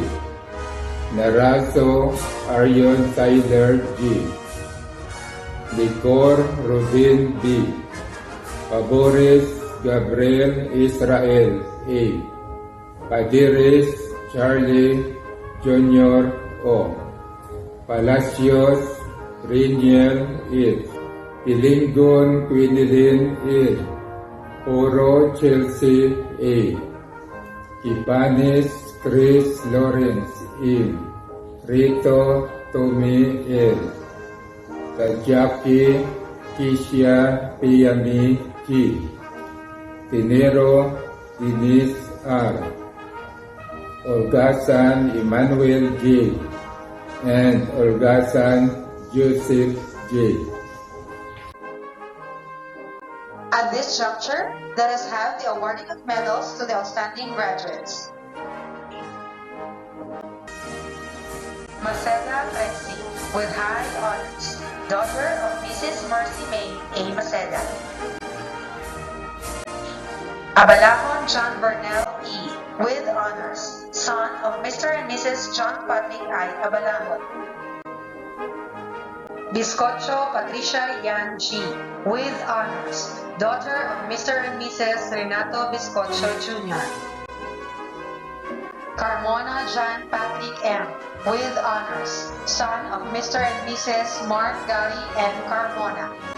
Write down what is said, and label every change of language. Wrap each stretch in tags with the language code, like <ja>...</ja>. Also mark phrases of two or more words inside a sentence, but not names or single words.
<en>Narazo Arion Tyler G. Licor Rubin B. Pabores Gabriel Israel A. Padires Charlie Jr. O. Palacios Riniel E. Pilingon Quinilin E. Oro Chelsea A. Ibanez Chris Lawrence E. Rito Tommy L. Tajaki Kisha Piami G. Tinero Denise R. Olgasan Emmanuel J. and Olgasan Joseph J. At this juncture, let us have the awarding of medals to the outstanding graduates. Maceda Trexie, with high honors, daughter of Mrs. Mercy May A. Maceda. Abalahon John Bernal E., with honors, son of Mr. and Mrs. John Patrick I. Abalahon. Biscocho Patricia Yan G., with honors, daughter of Mr. and Mrs. Renato Biscocho Jr. Carmona John Patrick M., with honors, son of Mr. and Mrs. Mark Gary N. Carmona.</en>